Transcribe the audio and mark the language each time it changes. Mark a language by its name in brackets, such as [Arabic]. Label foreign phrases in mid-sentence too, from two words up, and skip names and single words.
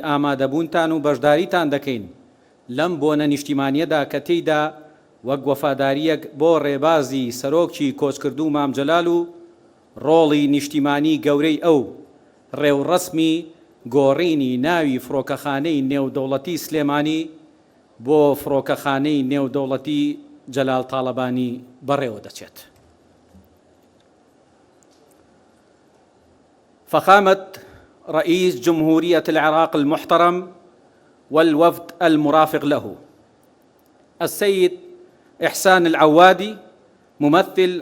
[Central Kurdish] ئامادەبوونتان و بەشداریتان دەکەین لەم بۆنە نیشتیمانیەدا کە تێیدا وەک وەفاداریەک بۆ ڕێبازی سەرۆکی کۆچکردوو مام جەلال و ڕۆڵی نیشتیمانی گەورەی ئەو ڕێوڕەسمی گۆڕینی ناوی فڕۆکەخانەی نێودەوڵەتی سلێمانی بۆ فڕۆکەخانەی نێودەوڵەتی جەلال تاڵەبانی بەڕێوە دەچێت. [Arabic] فخامة رئيس جمهورية العراق المحترم والوفد المرافق له، السيد إحسان العوادي ممثل